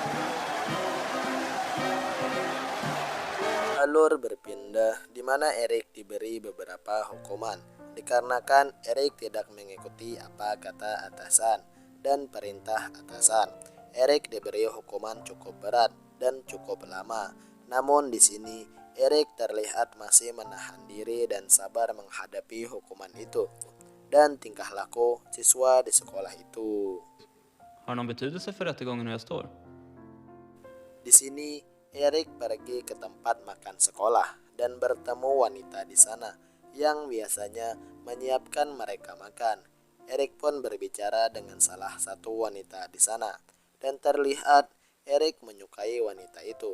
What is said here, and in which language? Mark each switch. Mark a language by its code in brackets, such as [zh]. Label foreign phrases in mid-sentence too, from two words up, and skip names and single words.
[id] Alur berpindah di mana Erik diberi beberapa hukuman dikarenakan Erik tidak mengikuti apa kata atasan dan perintah atasan. Erik diberi hukuman cukup berat dan cukup lama. Namun di sini Erik terlihat masih menahan diri dan sabar menghadapi hukuman itu dan tingkah laku siswa di sekolah itu. [sv] Har någon betydelse för rättegången hur jag står? [id] Di sini Erik pergi ke tempat makan sekolah dan bertemu wanita di sana yang biasanya menyiapkan mereka makan. Erik pun berbicara dengan salah satu wanita di sana, dan terlihat Erik menyukai wanita itu.